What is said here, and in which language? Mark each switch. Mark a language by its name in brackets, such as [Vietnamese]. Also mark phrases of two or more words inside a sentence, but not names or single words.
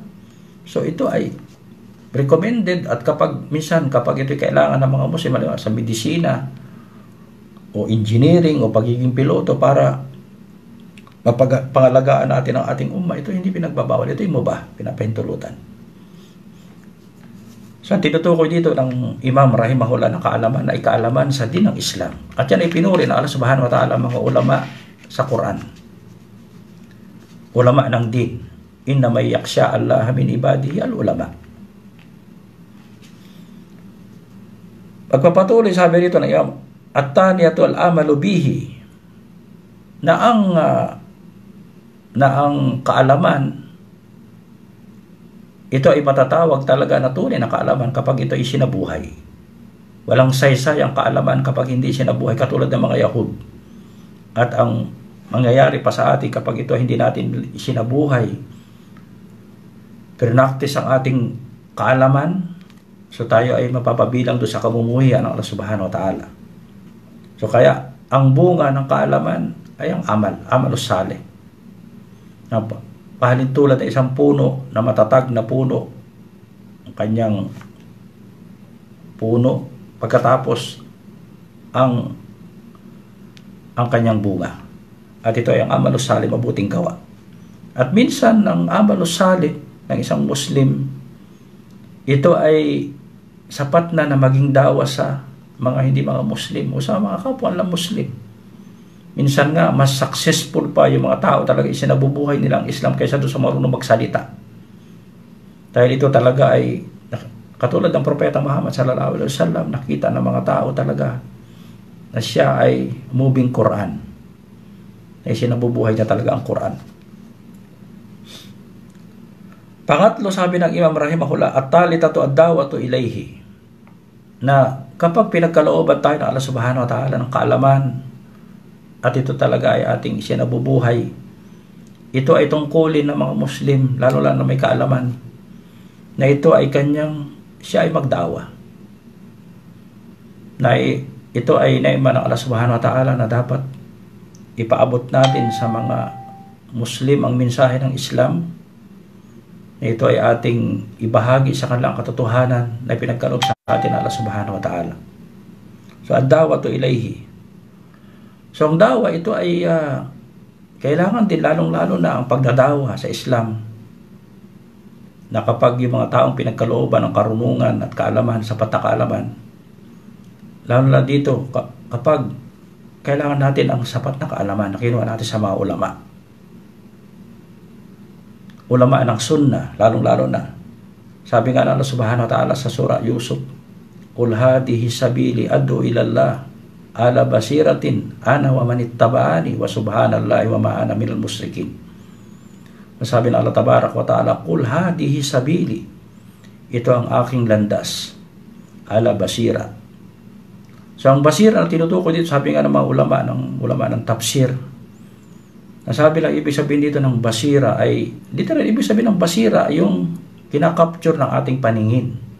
[Filipino] So ito ay recommended, at kapag ito kailangan ng mga Muslim, halimbawa sa medisina o engineering o pagiging piloto para mapangalagaan natin ang ating umma, ito hindi pinagbabawal. Ito yung mubah, pinapahintulutan. So tinutukoy dito ng Imam rahimahullah na kaalaman na ikaalaman sa din ng Islam. At yan ay pinuri na [Arabic] الله سبحانه وتعالى [Filipino] mga ulama sa Quran. Ulama ng din. [Arabic] إنما يخشى الله من عباده العلماء. [Filipino] Pagpapatuloy sabi rito ng Imam, [Arabic] الثانية العمل به, [Filipino] na ang kaalaman ito ay matatawag talaga na tunay na kaalaman kapag ito ay sinabuhay. Walang saysay ang kaalaman kapag hindi sinabuhay, katulad ng mga Yahud. At ang mangyayari pa sa atin kapag ito hindi natin sinabuhay, pinaktis ang ating kaalaman, so tayo ay mapapabilang doon sa kamumuhian ng [Arabic] الله سبحانه وتعالى. [Filipino] So kaya ang bunga ng kaalaman ay ang [Arabic] العمل الصالح. [Filipino] Na pahalintulad ay isang puno na matatag na puno, ang kanyang puno, pagkatapos ang kanyang bunga. At ito ay ang [Arabic] العمل الصالح, [Filipino] mabuting gawa. At minsan ang [Arabic] العمل الصالح [Filipino] ng isang Muslim, ito ay sapat na maging dawa sa mga hindi mga Muslim o sa mga kapwa lang Muslim. Minsan nga, mas successful pa yung mga tao talaga isinabubuhay nila ang Islam kaysa doon sa marunong magsalita. Dahil ito talaga ay, katulad ng Propeta Muhammad [Arabic] صلى الله عليه وسلم, [Filipino] nakita ng mga tao talaga na siya ay moving Quran. Ay sinabubuhay niya talaga ang Quran. Pangatlo, sabi ng Imam rahimahullah, [Arabic] الثالثة الدعوة إليه, [Filipino] na kapag pinagkalooban tayo ng [Arabic] الله سبحانه وتعالى [Filipino] ng kaalaman, at ito talaga ay ating isinabubuhay, ito ay tungkulin ng mga Muslim, lalo na may kaalaman, na ito ay siya ay magdawa. Na ito ay naiman ng [Arabic] الله سبحانه وتعالى [Filipino] na dapat ipaabot natin sa mga Muslim ang mensahe ng Islam, na ito ay ating ibahagi sa kanilang katotohanan na pinagkaloob sa atin [Arabic] الله سبحانه وتعالى. So, الدعوة إليه. [Filipino] So, ang dawa, ito ay kailangan din lalong-lalo na ang pagdadawa sa Islam, na kapag yung mga taong pinagkalooban ng karunungan at kaalaman, sapat na kaalaman, lalo na dito, kapag kailangan natin ang sapat na kaalaman na kinuha natin sa mga ulama ng sunnah, lalong-lalo na. Sabi nga ng [Arabic] الله سبحانه وتعالى [Filipino] sa surah Yusuf, [Arabic] "قل هذه سبيلي أدعو إلى الله على بصيرة أنا ومن اتبعني وسبحان الله وما أنا من المشركين." [Filipino] Sabi ng [Arabic] الله تبارك وتعالى قل هذه سبيلي." [Filipino] Ito ang aking landas. [Arabic] على بصيرة. [Filipino] So ang basira na tinutukoy dito, sabi nga ng mga ulama ng tafsir, nasabi lang ibig sabihin dito ng basira ay, dito rin ibig sabihin ng basira yung kinakapture ng ating paningin.